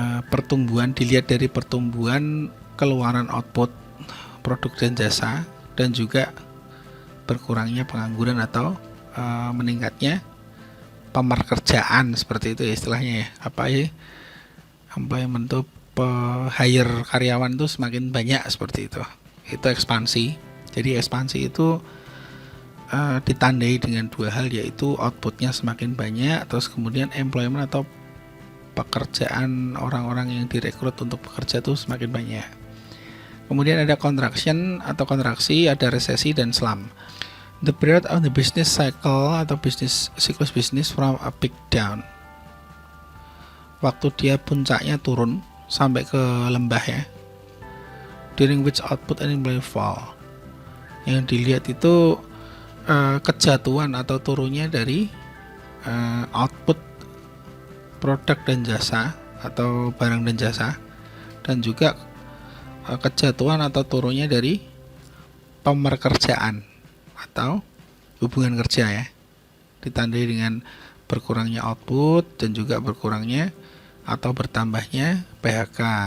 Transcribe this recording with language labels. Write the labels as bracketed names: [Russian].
[Indonesian] pertumbuhan dilihat dari pertumbuhan keluaran output produk dan jasa, dan juga berkurangnya pengangguran atau meningkatnya pekerjaan, seperti itu ya istilahnya ya, apa ya, employment tuh hire karyawan tuh semakin banyak, seperti itu ekspansi. Jadi ekspansi itu ditandai dengan dua hal, yaitu outputnya semakin banyak, terus kemudian employment atau pekerjaan orang-orang yang direkrut untuk bekerja tuh semakin banyak. Kemudian ada contraction atau kontraksi, ada resesi dan slump. [English] The period of the business cycle [Indonesian] atau siklus bisnis [English] from a peak down. [Indonesian] Waktu dia puncaknya turun sampai ke lembah ya. [English] During which output and employment fall. [Indonesian] Yang dilihat itu kejatuhan atau turunnya dari output produk dan jasa atau barang dan jasa, dan juga kejatuhan atau turunnya dari pekerjaan atau hubungan kerja ya, ditandai dengan berkurangnya output dan juga berkurangnya atau bertambahnya PHK.